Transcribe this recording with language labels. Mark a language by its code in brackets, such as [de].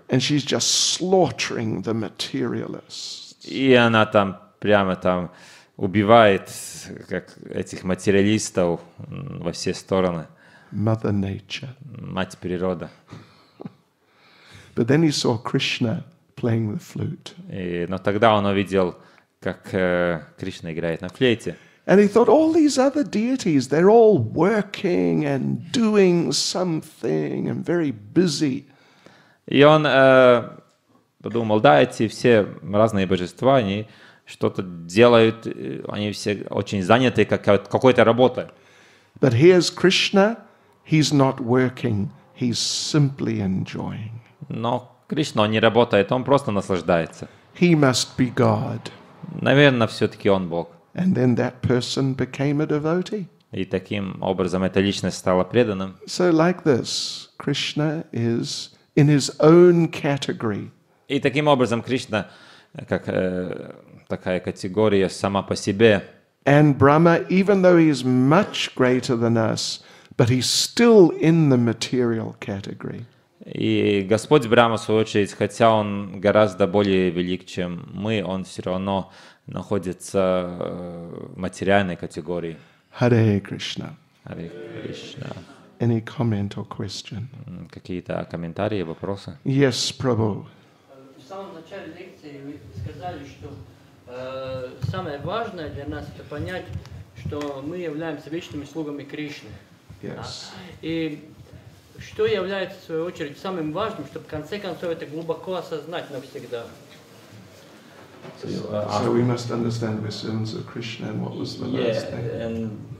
[en] And she's just slaughtering the materialists. [ru] И она там прямо там убивает как этих материалистов во все стороны. [en] Mother Nature. [ru] Мать природа. [en] But then he saw Krishna playing the flute. [ru] Но тогда он увидел как Кришна играет на флейте. [en] And he thought all these other deities, they're all working and doing something and very busy. [ru] И он подумал, да, эти все разные божества, они что-то делают, они все очень заняты какой-то работой. [en] But here's Krishna, he's not working, he's simply enjoying. [ru] Но Кришна, он не работает, он просто наслаждается. [en] He must be God. [ru] Наверное, все-таки он Бог. [en] And then that person became a devotee. [ru] И таким образом эта личность стала преданным. [en] So like this, Krishna is in his own category. [ru] И таким образом Кришна, как такая категория сама по себе. [en] And Brahma, even though he is much greater than us, but he's still in the material category. [ru] И Господь Брахма, в свою очередь, хотя он гораздо более велик, чем мы, он все равно находится в материальной категории. [en] Hare Krishna. [ru] Харе Кришна. [en] Any comment or question? [ru] Какие-то комментарии, вопросы? [en] Yes, Prabhu. [ru] В самом начале лекции вы сказали, что самое важное для нас это понять, что мы являемся вечными слугами Кришны. [en] Yes. [ru] И что является, в свою очередь, самым важным, чтобы в конце концов это глубоко осознать навсегда. [en] So we must understand we're servants of Krishna, and what was the last thing?